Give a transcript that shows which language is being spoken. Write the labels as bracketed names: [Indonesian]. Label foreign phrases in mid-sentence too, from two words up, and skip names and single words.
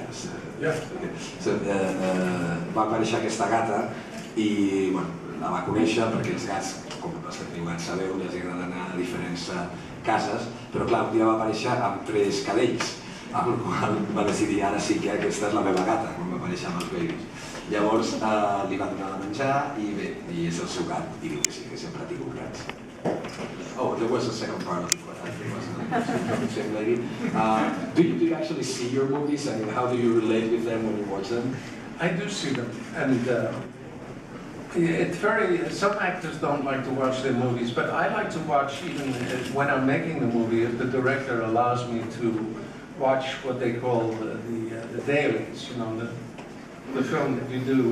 [Catalan] va aparèixer aquesta gata i, bueno, la va conèixer perquè els gats, com els que teniu gats sabeu, els agrada anar a diferents cases, però clar, un dia va aparèixer amb 3 cadells, amb el qual va decidir ara sí que aquesta és la meva gata, quan va aparèixer amb els babies. Llavors li va donar de menjar i bé, i és el seu gat, i diu que sí, que sempre ha tingut gats. [English] Oh, there was a second part of it, but I think it was the same lady. Do you actually see your movies, and how do you relate with them when you watch them? I do see them, and it's some actors don't like to watch their movies, but I like to watch even when I'm making the movie, if the director allows me to watch what they call the dailies, you know, the film that you do.